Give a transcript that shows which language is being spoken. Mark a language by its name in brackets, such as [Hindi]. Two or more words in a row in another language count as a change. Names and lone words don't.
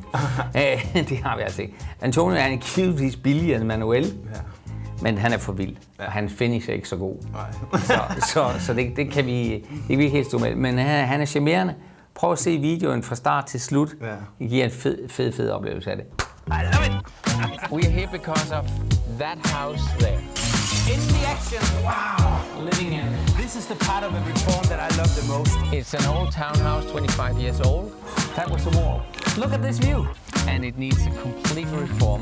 [Danish] Det har vi altså ikke. Antonio er en kilovis billigere end Manuel. Ja. Men han er for vild, og han [English] finish [Danish] er ikke så god. Så det kan vi ikke helt stå med. Men han er charmerende. Prøv at se videoen fra start til slut. Ja. Det giver en fed oplevelse af det. [English] I love it! We are here because of that house there. In the action, wow! Living in. This is the part of the reform that I love the most. It's an old townhouse, 25 years old. That was the wall. Look at this view. And it needs a complete reform.